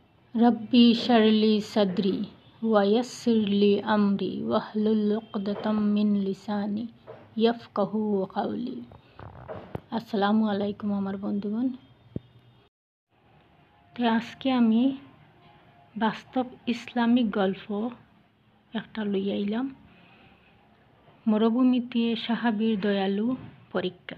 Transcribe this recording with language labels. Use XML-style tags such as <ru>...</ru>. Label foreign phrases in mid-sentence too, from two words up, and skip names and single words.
<ar>رب اشرح لي صدري ويسر لي أمري واحلل عقدة من لساني يفقهوا قولي. السلام عليكم</ar> <bn>আমার বন্ধুগণ। তো আজকে আমি বাস্তব ইসলামিক গল্প একটা লইয়া আইলাম, মরুভূমিতে সাহাবীর দয়ালু পরীক্ষার।</bn>